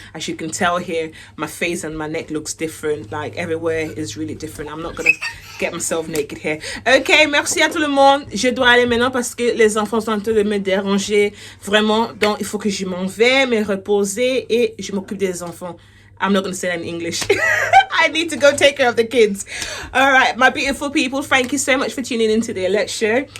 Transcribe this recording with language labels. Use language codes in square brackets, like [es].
[en] As you can tell here, my face and my neck looks different, like everywhere is really different. I'm not gonna get myself naked here. [fr] Ok, merci à tout le monde. Je dois aller maintenant parce que les enfants sont en train de me déranger vraiment, donc il faut que je m'en vais me reposer et je m'occupe des enfants. [en] I'm not going to say that in English. I need to go take care of the kids. All right, my beautiful people, thank you so much for tuning into the Alert Show.